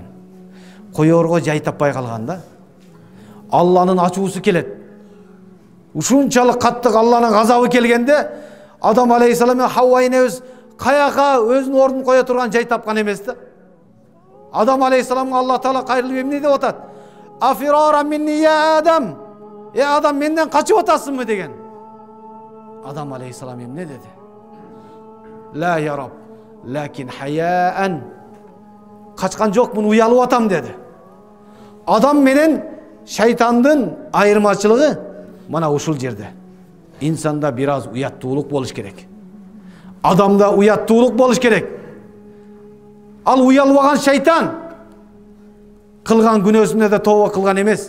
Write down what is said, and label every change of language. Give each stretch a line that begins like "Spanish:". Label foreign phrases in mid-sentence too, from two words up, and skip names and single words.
Kyrgyz: Коёрго жай таппай калганда, Алланын ачуусу келет. Ушунчалык каттык Алланын газабы келгенде, Адам алейхиссалам менен Хавва энебиз каяка өзүнүн ордун кое турган жай тапкан эмес да. Адам алейхиссаламга Аллах Таала кайрылып эмне деп атат?
Arabic: أفرارا مني يا آدم.
Kyrgyz: Адам, менден качып атасыңбы деген. Адам алейхиссалам эмне деди?
Arabic: لا يا رب، لكن حياء.
Kyrgyz: Качкан жокмун, уялып атам деди. Адам менен шайтандын айырмачылыгы мана ушул жерде. Инсанда бир аз уяттуулук болуш керек. Адамда уяттуулук болуш керек. Ал уялбаган шайтан кылган күнөөсүнө да тооба кылган эмес.